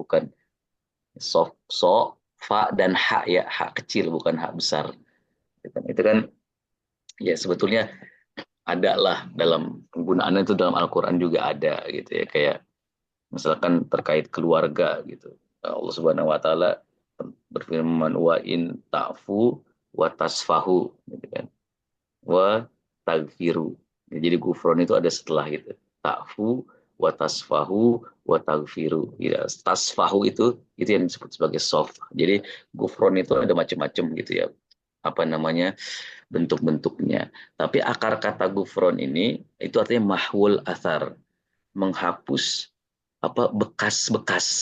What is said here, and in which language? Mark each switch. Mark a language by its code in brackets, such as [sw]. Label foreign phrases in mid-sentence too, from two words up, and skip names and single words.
[id] Bukan sof, so, fa dan ha ya, ha kecil bukan ha besar. Itu kan ya sebetulnya ada lah dalam penggunaannya itu dalam Al-Quran juga ada gitu ya kayak misalkan terkait keluarga gitu Allah [ar] سبحانه وتعالى [id] berfirman [ar] وإن تعفوا وتصفحوا [id] gitu kan [ar] وتغفروا [id] jadi gufron itu ada setelah gitu [ar] تعفوا وتصفحوا وتغفروا [id] ya tasfahu itu yang disebut sebagai soft jadi gufron itu ada macam-macam gitu ya apa namanya bentuk-bentuknya. Tapi akar kata gufron ini itu artinya [ar] محو الأثر, [id] menghapus apa bekas-bekas.